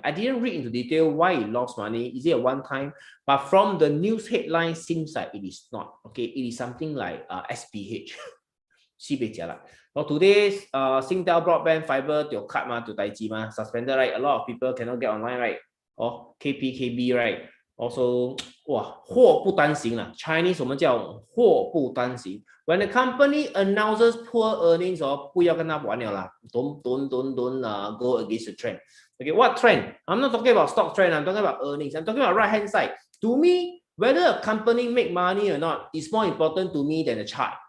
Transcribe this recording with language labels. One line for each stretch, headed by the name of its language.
English: I didn't read into detail why it lost money. Is it a one time? But from the news headline, seems like it is not. Okay, it is something like SPH. Now today's Singtel broadband fiber to cut to Taiji suspended, right? A lot of people cannot get online, right? Or KPKB, right? Also,
Chinese: 祸不单行
English: Chinese
Chinese: 我们叫祸不单行.
English: When the company announces poor earnings,
Chinese: 不要跟他玩了啦.
English: Don't go against the trend. Okay, what trend? I'm not talking about stock trend. I'm talking about earnings. I'm talking about right hand side. To me, whether a company make money or not is more important to me than the chart.